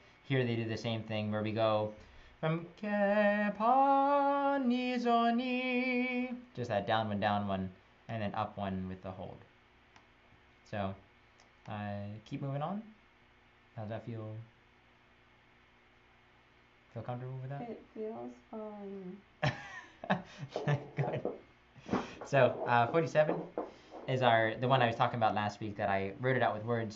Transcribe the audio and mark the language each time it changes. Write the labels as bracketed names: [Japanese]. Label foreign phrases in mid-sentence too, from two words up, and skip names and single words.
[English] Here they do the same thing where we go from ke, pa, ni, zo, ni. Just that down 1, and then up 1 with the hold. So, keep moving on. How does that feel? Feel comfortable with that? It feels fun. Good. So, 47 is the one I was talking about last week that I wrote it out with words.